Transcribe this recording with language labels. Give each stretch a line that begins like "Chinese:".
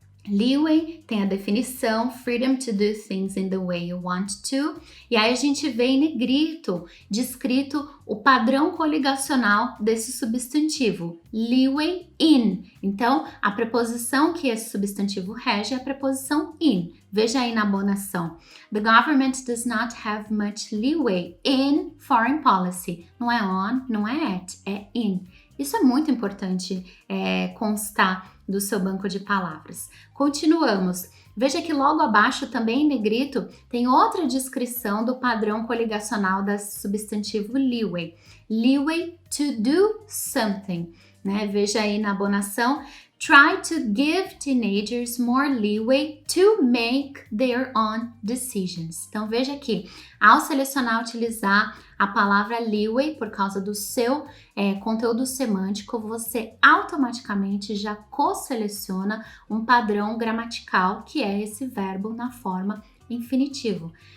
Portuguese: Leeway tem a definição
English: freedom to do things in the way you want to,
Portuguese: e aí a gente vê em negrito descrito o padrão coligacional desse substantivo, leeway in. Então, a preposição que esse substantivo rege é a preposição in. Veja aí na abonação.
English: The government does not have much leeway in foreign policy.
Portuguese: Não é on, não é at, é in. Isso é muito importante constar do seu banco de palavras. Continuamos. Veja que logo abaixo, também em negrito, tem outra descrição do padrão coligacional desse substantivo leeway.
English: Leeway to do something,
Portuguese: né? Veja aí na abonação.
English: Try to give teenagers more leeway to make their own decisions.
Portuguese: Então veja aqui, ao selecionar utilizar a palavra leeway por causa do seu conteúdo semântico, você automaticamente já co-seleciona um padrão gramatical, que é esse verbo na forma infinitivo.